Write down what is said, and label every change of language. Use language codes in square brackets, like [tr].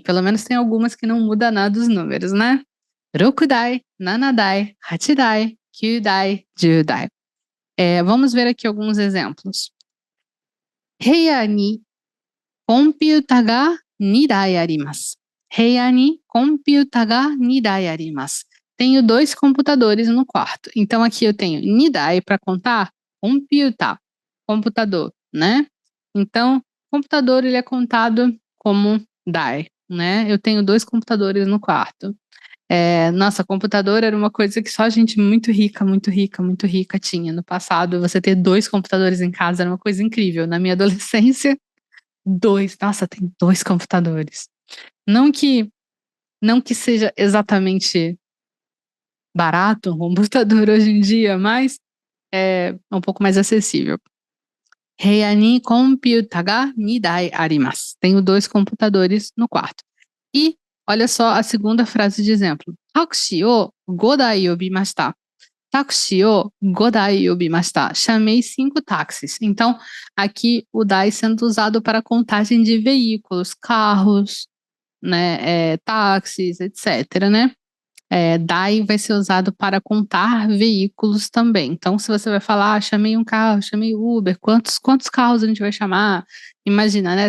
[pt] Pelo menos tem algumas que não muda nada os números, né? Rokudai, Nanadai, Hachidai, Kyudai, Judai. Vamos ver aqui alguns exemplos. [ja] Heia ni computa ga 2台あります。部屋にコンピュータが2台あります。 [pt] Tenho 2 computadores no quarto. Então aqui eu tenho nidai para contar computa, computador, né? Então, computador ele é contado como dai, né? Eu tenho 2 computadores no quarto. Nossa, computador era uma coisa que só gente muito rica, muito rica, muito rica tinha. No passado, você ter 2 computadores em casa era uma coisa incrível. Na minha adolescência, 2, nossa, tem 2 computadores. Não que seja exatamente barato um computador hoje em dia, mas é um pouco mais acessível. [ja] Heia ni computa ga 2台あります。 [pt] Tenho 2 computadores no quarto. E olha só a segunda frase de exemplo. [ja] Taxi o 5台呼びました。Taxi o 5台呼びました。 [pt] Chamei 5 táxis. Então, aqui o dai sendo usado para contagem de veículos, carros, né, táxis, etc, né? Dai vai ser usado para contar veículos também. Então, se você vai falar, chamei um carro, chamei Uber, quantos carros a gente vai chamar? Imagina, né?